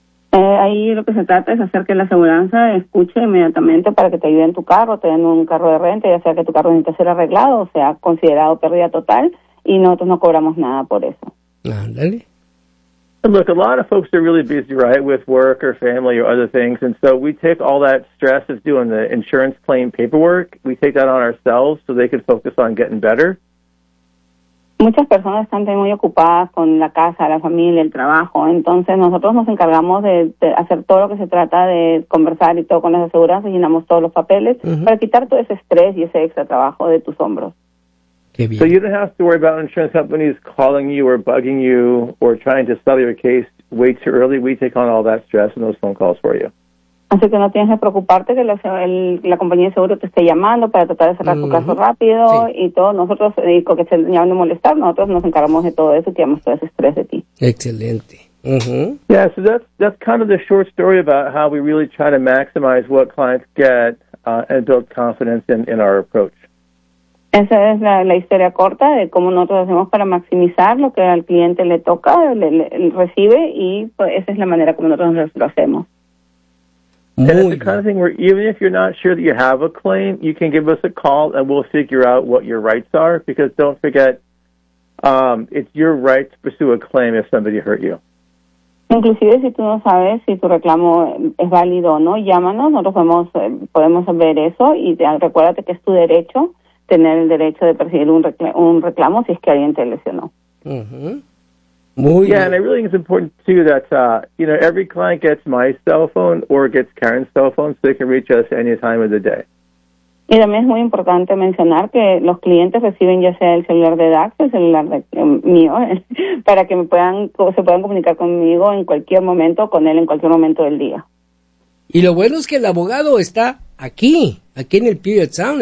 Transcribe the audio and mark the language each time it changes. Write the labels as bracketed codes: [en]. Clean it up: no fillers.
[es] Ahí lo que se trata es hacer que la aseguranza escuche inmediatamente para que te ayuden tu carro, te den un carro de renta, ya sea que tu carro necesite ser arreglado o sea considerado pérdida total, y nosotros no cobramos nada por eso. Ándale. [en] Look, a lot of folks are really busy, right, with work or family or other things, and so we take all that stress of doing the insurance claim paperwork, we take that on ourselves so they can focus on getting better. [es] Muchas personas están muy ocupadas con la casa, la familia, el trabajo. Entonces nosotros nos encargamos de hacer todo lo que se trata de conversar y todo con las aseguranzas, llenamos todos los papeles uh-huh. para quitar todo ese estrés y ese extra trabajo de tus hombros. Qué bien. [en] So you don't have to worry about insurance companies calling you or bugging you or trying to sell your case way too early. We take on all that stress and those phone calls for you. [es] Así que no tienes que preocuparte que la compañía de seguro te esté llamando para tratar de cerrar uh-huh. tu caso rápido sí. y todo. Nosotros, y con que se ya no molestar, nosotros nos encargamos de todo eso y tenemos todo ese estrés de ti. Excelente. Uh-huh. [en] Yeah, so that's kind of the short story about how we really try to maximize what clients get and build confidence in our approach. [es] Esa es la historia corta de cómo nosotros hacemos para maximizar lo que al cliente le toca, le recibe, y pues, esa es la manera como nosotros lo hacemos. [en] And it's the kind of thing where even if you're not sure that you have a claim, you can give us a call and we'll figure out what your rights are. Because don't forget, it's your right to pursue a claim if somebody hurt you. [es] Inclusive, si tú no sabes si tu reclamo es válido o no, llámanos. Nosotros podemos ver eso. Y recuérdate que es tu derecho, tener el derecho de percibir un reclamo si es que alguien te lesionó. Muy yeah, [en] And I really think it's important, too, that, you know, every client gets my cell phone or gets Karen's cell phone, so they can reach us any time of the day. [es] Y también es muy importante mencionar que los clientes reciben ya sea el celular de DAX o el celular de, mío, para que me puedan se puedan comunicar conmigo en cualquier momento, con él en cualquier momento del día. Y lo bueno es que el abogado está aquí, aquí en el Puget Sound.